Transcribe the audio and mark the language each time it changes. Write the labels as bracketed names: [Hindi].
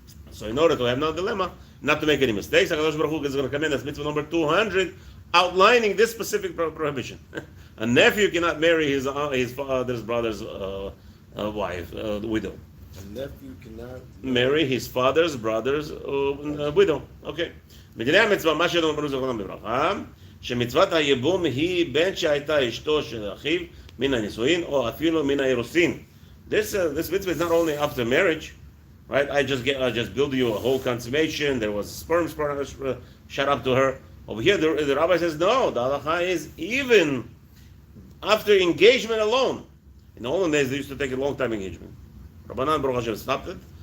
[English] So in order to have no dilemma, not to make any mistakes, HaKadosh Baruch Hu is going to command us mitzvah number 200, outlining this specific prohibition. A nephew cannot marry his father's brother's wife, widow. A nephew cannot marry his father's brother's widow. Okay. [Hebrew] מדיני המצווה, מה שאנחנו אמרנו זכרונם בברכה, שמצוות הייבום היא בין שהייתה אשתו של אחיו mina nisuin or afilu mina irusin. [English] This mitzvah is not only after marriage, right? I just build you a whole consummation. There was sperm shot up to her. Over here, the rabbi says no. The halacha is even after engagement alone. In the olden days, they used to take a long time engagement. Rabbanan Baruch Hashem stopped it.